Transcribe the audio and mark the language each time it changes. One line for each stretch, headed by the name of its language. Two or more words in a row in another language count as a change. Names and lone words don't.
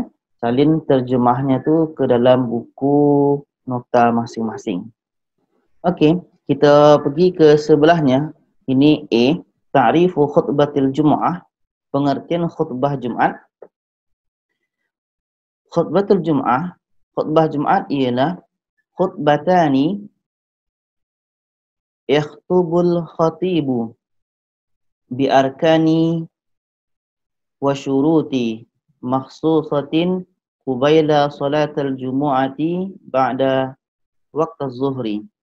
Malay: Salin terjemahnya tu ke dalam buku nota masing-masing. Okey, kita pergi ke sebelahnya. Ini A,
Arabic: تعريف خطبة الجمعة,
Malay: pengertian khutbah Jumaat.
Arabic: خطبة الجمعة,
Malay: khutbah Jumaat ialah
Arabic: خطبتان يخطب الخطيب بأركان وشروط مخصوصة قبيل صلاة الجمعة بعد وقت الظهر.